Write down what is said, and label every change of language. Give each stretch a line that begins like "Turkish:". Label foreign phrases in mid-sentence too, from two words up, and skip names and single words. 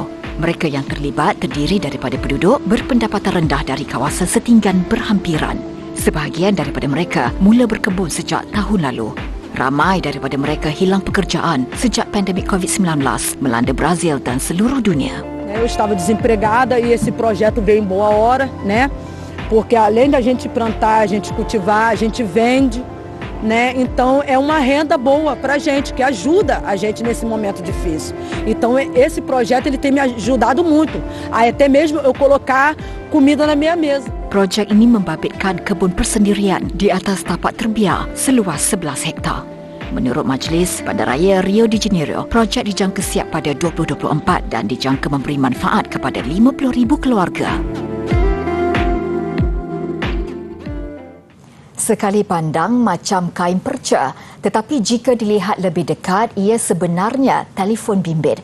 Malay: Mereka yang terlibat terdiri daripada penduduk berpendapatan rendah dari kawasan setinggan berhampiran. Sebahagian daripada mereka mula berkebun sejak tahun lalu. Ramai daripada mereka hilang pekerjaan sejak pandemik COVID-19 melanda Brazil dan seluruh dunia.
Portuguese: Eu estava desempregada e esse projeto veio em boa hora, né? Porque além da gente plantar, a gente cultivar, a gente vende, né? Então é uma renda boa para a gente, que ajuda a gente nesse momento difícil. Então esse projeto ele tem me ajudado muito, a até mesmo eu colocar comida na minha mesa.
Malay: Projek ini membabitkan kebun persendirian di atas tapak terbiar seluas 11 hektar. Menurut Majlis Bandaraya Rio de Janeiro, projek dijangka siap pada 2024 dan dijangka memberi manfaat kepada 50,000 keluarga. Sekali pandang macam kain perca, tetapi jika dilihat lebih dekat, ia sebenarnya telefon bimbit.